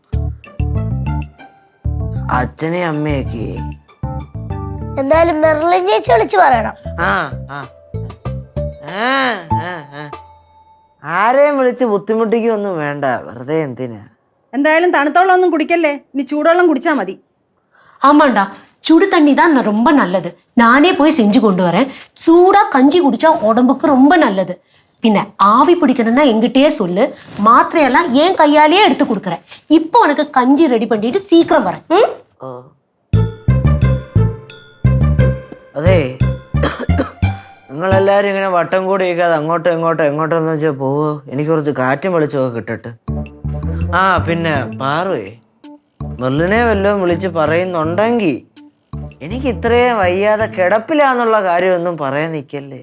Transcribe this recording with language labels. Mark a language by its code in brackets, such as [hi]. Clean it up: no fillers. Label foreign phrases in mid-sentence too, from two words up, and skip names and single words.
[ml] അച്ഛനെയും അമ്മയൊക്കെ എന്തായാലും മെർലിൻ ചേച്ചി വിളിച്ച് പറയണം. ആരെയും വിളിച്ച് ബുദ്ധിമുട്ടിക്കൊന്നും വേണ്ട, വെറുതെ എന്തിനാ. എന്തായാലും തണുത്തോളം ഒന്നും കുടിക്കല്ലേ, ഇനി ചൂടുവെള്ളം കുടിച്ചാൽ മതി. [ta] ஆமாண்டா, சுடு தண்ணி தான் ரொம்ப நல்லது. நானே போய் செஞ்சு கொண்டு வரேன். சூடா கஞ்சி குடிச்சா உடம்புக்கு ரொம்ப நல்லது. பின்ன ஆவி பிடிக்கணும்னா எங்கிட்டயே சொல்லு, மாத்திரையெல்லாம் ஏன் கையாலேயே எடுத்து கொடுக்குறேன். இப்போ உனக்கு கஞ்சி ரெடி பண்ணிட்டு சீக்கிரம் வரேன். [ml] അതെ നിങ്ങളെല്ലാവരും ഇങ്ങനെ വട്ടം കൂടി ഇരിക്കാതെ എങ്ങോട്ടെന്ന് വെച്ചാൽ പോവോ. എനിക്ക് കുറച്ച് കാറ്റും വെളിച്ചമൊക്കെ കിട്ടട്ടെ. പിന്നെ പാറുവേ, മെർലിനെ വല്ലതും വിളിച്ച് പറയുന്നുണ്ടെങ്കിൽ എനിക്ക് ഇത്രയും വയ്യാതെ കിടപ്പിലാന്നുള്ള കാര്യമൊന്നും പറയാൻ നിൽക്കല്ലേ.